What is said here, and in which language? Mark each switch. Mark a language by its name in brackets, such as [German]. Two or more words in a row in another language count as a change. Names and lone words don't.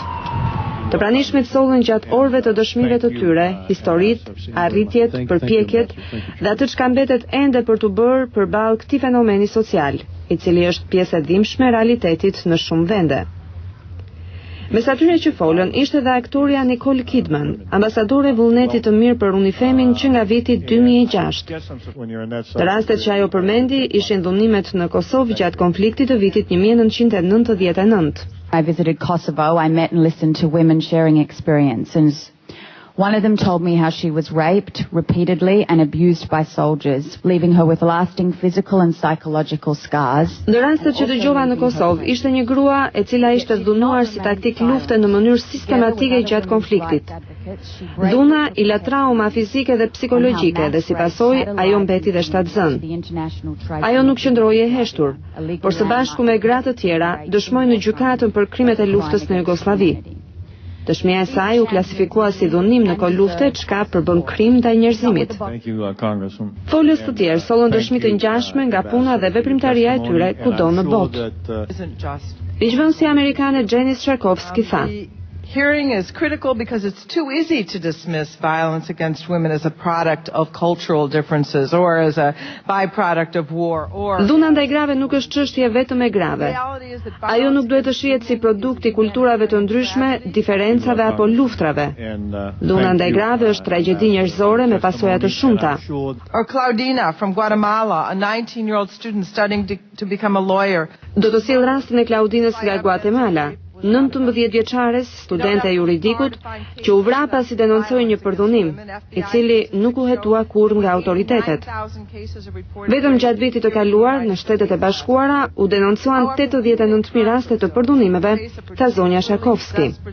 [Albanian] Të pranishmit sollën gjatë orëve të dëshmive të tyre, historitë, arritjet, përpjekjet dhe atë çka mbetet ende për të bërë përballë këtij fenomeni social, i cili është pjesë e dhimbshme e realitetit në shumë vende. Mes atyre që folën ishte edhe aktoria Nicole Kidman, ambasadore e vullnetit të mirë për UNIFEM-in që nga viti 2006. Të rastet që ajo përmendi ishin dhunimet në Kosovë gjatë konfliktit të vitit 1999. [English] I visited Kosovo. I met and listened to women sharing experiences. One of them told me how she was raped repeatedly and abused by soldiers, leaving her with lasting physical and psychological scars. [Albanian] Në rastet që dëgjova në Kosovë, ishte një grua e cila ishte dhunuar si taktik lufte në mënyrë sistematike gjatë konfliktit. Dhuna i la trauma fizike dhe psikologjike dhe si pasojë ajo mbeti dhe shtatzënë. Ajo nuk qëndroi e heshtur, por së bashku me gra të tjera dëshmoi në gjykatën për krimet e luftës në Jugosllavi. Dëshmia e saj u klasifikua si dhunim në kohë lufte, çka përbën krim ndaj njerëzimit. Folës të tjerë sollën dëshmi të ngjashme nga puna dhe veprimtaria e tyre kudo në botë. Ligjvënësi amerikane Janice Sharkovsky tha: [English] Hearing is critical because it's too easy to dismiss violence against women as a product of cultural differences or as a byproduct of war or [Albanian] Dhuna ndaj grave nuk është çështje vetëm e grave. Ajo nuk duhet të shihet si produkt i kulturave të ndryshme, diferencave apo luftrave. Dhuna ndaj grave është tragjedi njerëzore me pasoja të shumta. [English] Or Claudina from Guatemala, a 19-year-old student studying to become a lawyer. [Albanian] Do të sjell rastin e Claudinës nga Guatemala, 19 vjeçares, studente e juridikut, që u vra pasi denoncoi një përdhunim, i cili nuk u hetua kurrë nga autoritetet. Vetëm gjatë vitit të kaluar, në Shtetet e Bashkuara, u denoncuan 89.000 raste të përdhunimeve, tha zonja Sharkovsky.